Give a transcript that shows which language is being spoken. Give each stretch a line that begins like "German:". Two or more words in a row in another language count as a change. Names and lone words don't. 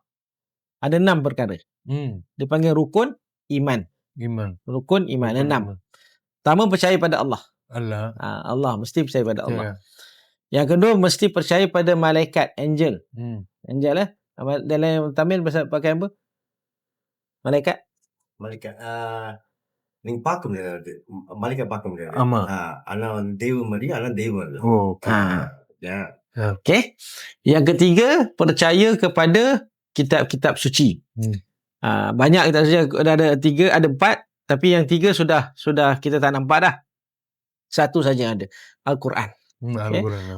Malay: Ada 6 perkara. Dia panggil rukun iman. Rukun iman. Ada 6. Pertama, percaya pada Allah. Allah mesti percaya pada Allah. Yang kedua, mesti percaya pada malaikat, angel. Angel dalam Tamil pakai apa? Malaikat
Tamil: நீங்க பார்க்க முடியாது. மலைக்க பார்க்க முடியாது. ஆமா. ஆனா தெய்வம் மாதிரி, ஆனா தெய்வம் இல்ல.
Malay: Okey. Yang ketiga, percaya kepada kitab-kitab suci. Banyak kitab suci, ada 3, ada 4, tapi yang 3 sudah kita tak nampak dah. Satu saja ada, Al-Quran. Al-Quran.